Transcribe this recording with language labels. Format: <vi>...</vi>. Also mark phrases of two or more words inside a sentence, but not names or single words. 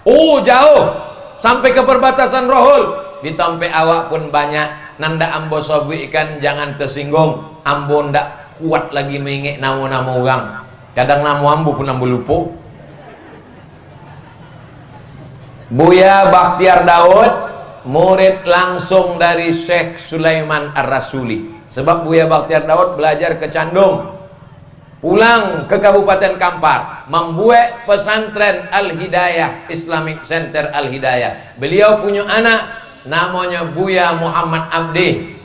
<id>Oh, jauh sampai ke perbatasan Rohul.</id> <min>Ditompe awak pun banyak. Nanda ambo sobu ikan jangan tersinggung. Ambo ndak kuat lagi mengingik nama-nama orang. Kadang nama ambo pun ambo lupa.</min> <id>Buya Bakhtiar Daud murid langsung dari Syekh Sulaiman Ar-Rasuli. Sebab Buya Bakhtiar Daud belajar ke Candung, pulang ke Kabupaten Kampar, membuat pesantren Al-Hidayah, Islamic Center Al-Hidayah. Beliau punya anak namanya Buya Muhammad Abdi.</id>